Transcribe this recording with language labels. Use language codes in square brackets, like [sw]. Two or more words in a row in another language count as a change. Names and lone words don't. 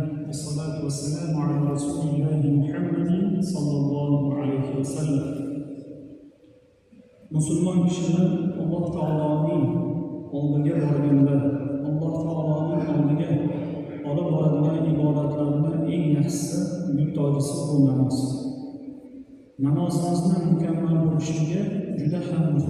[ar] والصلاة والسلام على رسول الله محمد صلى الله عليه وسلم. [uz] Musulmon kishilar Alloh taoloning oldiga borganda, Alloh taoloning oldiga olib boradigan ibodatlarning eng yaxshisi, yurtojisi bu namoz. Namozimizni mukammal bo'lishiga juda ham muhim.